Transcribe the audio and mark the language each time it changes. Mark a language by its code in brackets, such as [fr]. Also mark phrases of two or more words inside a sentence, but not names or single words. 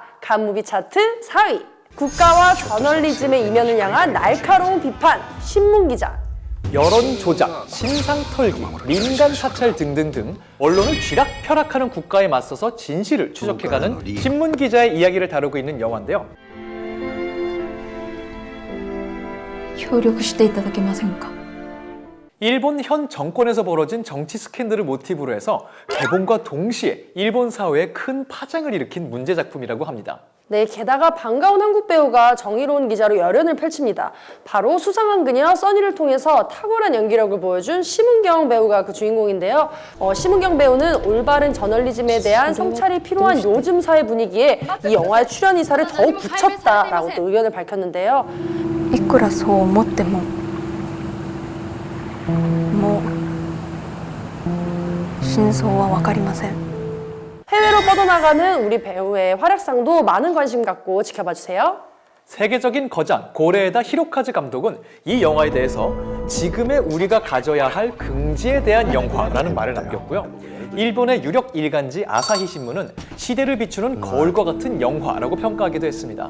[ko] 갓 무비 차트 4위. 국가와 저널리즘의 이면을 향한 날카로운 비판, 신문기자. 여론 조작, 신상 털기, 민간 사찰 등등등 언론을 쥐락펴락하는 국가에 맞서서 진실을 추적해가는 신문 기자의 이야기를 다루고 있는 영화인데요. [ja] 協力していただけませんか? [ko] 일본 현 정권에서 벌어진 정치 스캔들을 모티브로 해서 개봉과 동시에 일본 사회에 큰 파장을 일으킨 문제 작품이라고 합니다. 네, 게다가 반가운 한국 배우가 정의로운 기자로 열연을 펼칩니다. 바로 수상한 그녀 써니를 통해서 탁월한 연기력을 보여준 심은경 배우가 그 주인공인데요. 심은경 배우는 올바른 저널리즘에 대한 성찰이 필요한 요즘 사회 분위기에 이 영화의 출연 의사를 더욱 굳혔다라고 또 의견을 밝혔는데요. [ja] いくらそう思ってももう真相は分かりません。 [ko] 해외로 뻗어나가는 우리 배우의 활약상도 많은 관심 갖고 지켜봐 주세요. 세계적인 거장 고레에다 히로카즈 감독은 이 영화에 대해서 지금의 우리가 가져야 할 긍지에 대한 영화라는 말을 남겼고요. 일본의 유력 일간지 아사히 신문은 시대를 비추는 거울과 같은 영화라고 평가하기도 했습니다.